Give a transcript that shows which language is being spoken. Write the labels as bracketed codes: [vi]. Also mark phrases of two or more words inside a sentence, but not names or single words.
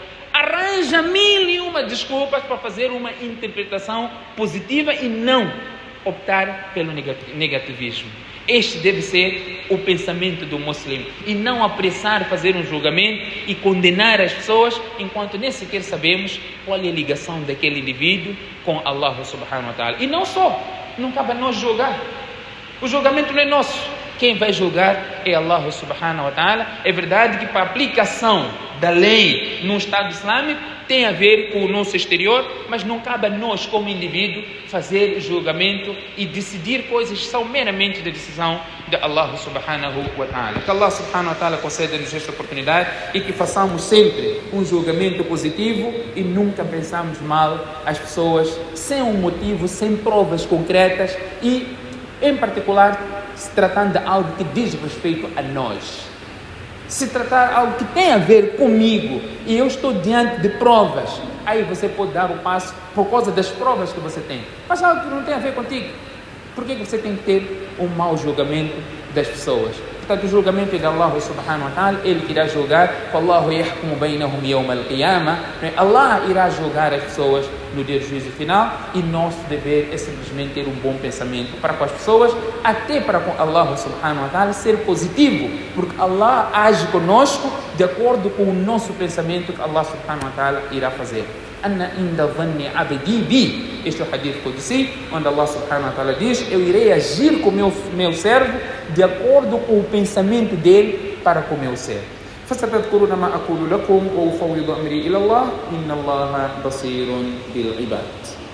[pt] Arranja 1001 desculpas para fazer uma interpretação positiva e não optar pelo negativismo. Este deve ser o pensamento do muçulmano, e não apressar fazer um julgamento e condenar as pessoas enquanto nem sequer sabemos qual é a ligação daquele indivíduo com Allah [ar] سبحانه وتعالى. [pt] E não só, não cabe a nós julgar. O julgamento não é nosso. Quem vai julgar é Allah [ar] سبحانه وتعالى. [pt] É verdade que para a aplicação da lei no Estado Islâmico tem a ver com o nosso exterior, mas não cabe a nós como indivíduo fazer julgamento e decidir coisas que são meramente da decisão de Allah [ar] سبحانه وتعالى. [pt] Que Allah [ar] سبحانه وتعالى [pt] conceda-nos esta oportunidade e que façamos sempre um julgamento positivo e nunca pensamos mal as pessoas sem um motivo, sem provas concretas e, em particular, se tratando de algo que diz respeito a nós. Se tratar algo que tem a ver comigo e eu estou diante de provas, aí você pode dar o passo por causa das provas que você tem. Mas algo que não tem a ver contigo, por que você tem que ter um mau julgamento das pessoas? Portanto, o julgamento é de Allah [ar] سبحانه وتعالى. [pt] Ele irá julgar. [ar] والله يحكم بينهم يوم القيامة. [pt] Allah irá julgar as pessoas no dia do juízo final, e nosso dever é simplesmente ter um bom pensamento para com as pessoas, até para com Allah [ar] سبحانه وتعالى, [pt] ser positivo, porque Allah age conosco de acordo com o nosso pensamento que Allah [ar] سبحانه وتعالى [pt] irá fazer. [ar] أنا عند ظن عبدي بي. [pt] Este é o [ar] حديث قدسي, [pt] onde Allah [ar] سبحانه وتعالى [pt] diz: eu irei agir com meu servo de acordo com o pensamento dele para com o meu servo. [ar] فستذكرون ما أقول لكم وأفوض أمري إلى الله إن الله بصير بالعباد.